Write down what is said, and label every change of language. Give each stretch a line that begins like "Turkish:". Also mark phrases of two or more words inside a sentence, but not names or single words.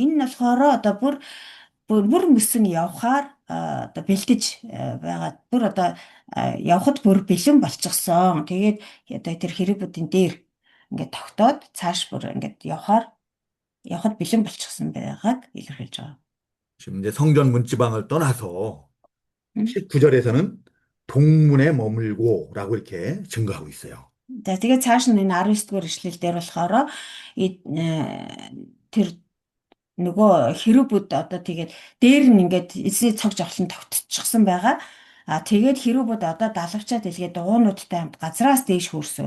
Mongolian: Энэ нь болохоор одоо бүр мөсөн явхаар одоо бэлдэж байгаа. Бүр одоо явхад бүр бэлэн болчихсон. Тэгээд одоо тэр хэрүүбүүдийн дээр ингээд тогтоод цааш бүр ингээд явхад бэлэн болчихсон байгааг илэрхийлж байгаа.
Korean: 지금 이제 성전 문지방을 떠나서 음. 19절에서는 동문에 머물고라고 이렇게 증거하고 있어요.
Mongolian: За тэгээд цааш нь энэ 19-р эшлэл дээр болохоор тэр нөгөө хэрүүбүүд одоо тэгээд дээр нь ингээд эзний цогж авлан тогтчихсон байгаа. Тэгээд хэрүүбүүд одоо далавчаад илгээд дугуйнуудтай хамт газраас дээш хүрсэн.